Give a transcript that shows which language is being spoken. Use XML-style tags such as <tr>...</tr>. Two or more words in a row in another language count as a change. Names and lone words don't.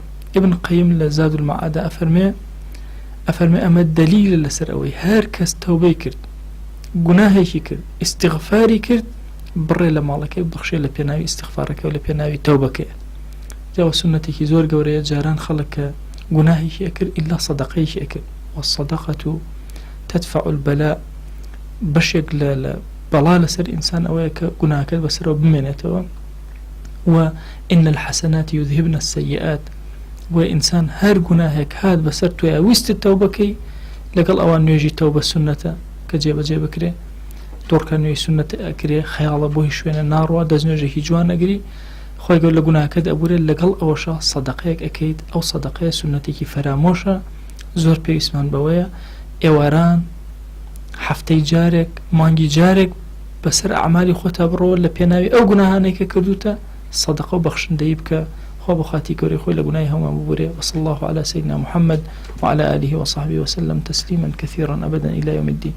<ckb>ابن قەیم لە زاد المعادە ئەفەرمێ ئەمە دەلیلە لەسەر ئەوەی هەر کەس تەوبەی کرد، گوناهێکی کرد، ئیستیغفاری کرد، بڕێ لە ماڵەکەی بخشێ لە پێناوی ئیستیغفارەکە و لە پێناوی تەوبەکەیە. جاوە سونەتێکی زۆر گەورەیە، جاران خەڵک کە گوناهێکی ئەکرد ئیلا سەدەقەیەکی ئەکرد.</ckb> <ar>والصدقة تدفع البلاء.</ar> <ckb>بەشێک لە بەڵا لەسەر ئینسان ئەوەیە کە گوناهەکەت بەسەرەوە بمێنێتەوە.</ckb> <ar>و إن الحسنات يذهبن السيئات.</ar> <ckb>و ئینسان هەر گوناهێک هات بەسەر توێ ویستت تەوبەکەی، لەگەڵ ئەوان نوێژی تەوبە سونەتە کە جێبەجێ بکرێ، دۆڕکە نوێی سونەت ئەکرێ، خەیاڵە بۆ هیچ شوێنە ناڕوە، دەستنوێژێکی جوان ئەگری، خۆی گەور لە گوناهەکەت ئەبورێت، لەگەڵ ئەوەشە سەدەقەیەک ئەکەیت. ئەو سەدەقەیە سونەتێکی فەرامۆشە، زۆر پێویستمان بەوەیە ئێواران هەفتەی جارێک، مانگی جارێک بەسەر ئەعمالی خۆتا بڕۆ لە پێناوی ئەو گوناهانەی کە کردوتە سەدەقە و بەخشندەی بکە، خوا بە خاتی گەورەی خۆی لە گوناهی هەمومان ببورێ.</ckb> <ar>وصلى الله على سيدنا محمد وعلى آله وصحبه وسلم تسليما كثيرا أبدا إلى يوم الدين.</ar>